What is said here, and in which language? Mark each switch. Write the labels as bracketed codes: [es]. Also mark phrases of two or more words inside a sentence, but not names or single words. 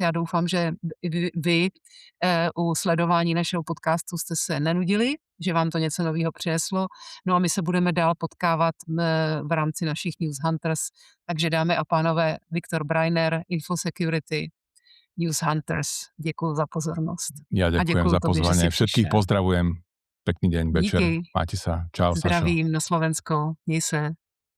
[cs] Já doufám, že vy u sledování našeho podcastu jste se nenudili, že vám to něco nového přineslo. No a my se budeme dál potkávat v rámci našich News Hunters. Takže dámy a pánové, Viktor Breiner, Infosecurity, News Hunters. Děkuju za pozornost. [sk] Ja ďakujem za pozvanie. Všetkých pozdravujem. Pekný deň, večer. [cs] Díky. [sk] Máte sa. Čau. [cs] Zdravím na Slovensko. Měj se.